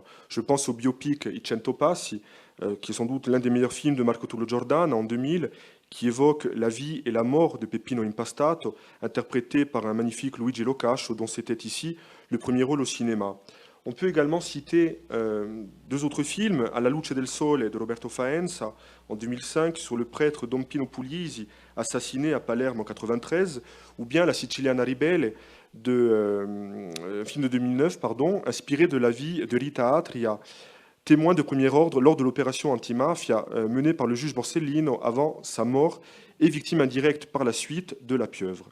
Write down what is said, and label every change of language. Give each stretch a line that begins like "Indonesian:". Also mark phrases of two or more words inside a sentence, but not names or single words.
French: Je pense au biopic I Cento Passi, qui est sans doute l'un des meilleurs films de Marco Tullo Giordana en 2000, qui évoque la vie et la mort de Peppino Impastato, interprété par un magnifique Luigi Locascio, dont c'était ici le premier rôle au cinéma. On peut également citer deux autres films, À la luce del sole de Roberto Faenza en 2005 sur le prêtre Don Pino Puglisi, assassiné à Palerme en 1993, ou bien La Siciliana Ribelle, un film de 2009, inspiré de la vie de Rita Atria, témoin de premier ordre lors de l'opération antimafia menée par le juge Borsellino avant sa mort et victime indirecte par la suite de la pieuvre.